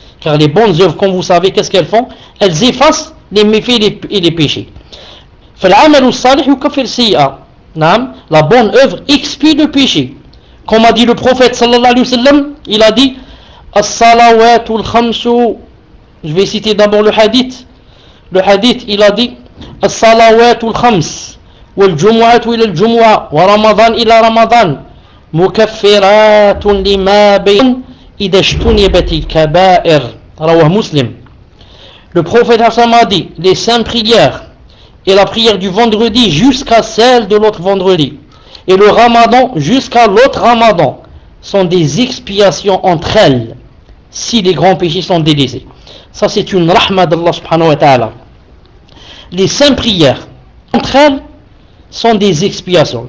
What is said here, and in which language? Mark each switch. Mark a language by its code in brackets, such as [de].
[fr] Car les bonnes œuvres, comme vous savez, qu'est-ce qu'elles font? Elles effacent les méfaits et les péchés. [ar] فَالْعَمَلُ الصَّالِحُ يُكَفِرْ سِيَّئَةً. [fr] La bonne œuvre expie le péché. Comme a dit le prophète, sallallahu alayhi wa sallam, il a dit, [ar] الصَّلَوَاتُ الْخَمْسُ. [fr] Je vais citer d'abord le hadith. Le hadith, il a dit, [ar] الصَّلَوَاتُ الْخَمْسُ وَالْجُمُعَةُ إِلَى الْجُمُعَةُ وَرَمَضَانُ إِلَى رَمَضَانُ مُكَفِّرَاتٌ لِمَا بَيْنَ إِذَا اجْتُنِبَتِ الْكَبَائِرُ رواه مسلم. [fr] Le prophète Hassan a dit, les cinq prières et la prière du vendredi jusqu'à celle de l'autre vendredi et le ramadan jusqu'à l'autre ramadan sont des expiations entre elles si les grands péchés sont délaissés. Ça c'est une rahma d'Allah subhanahu wa ta'ala. Les cinq prières entre elles sont des expiations.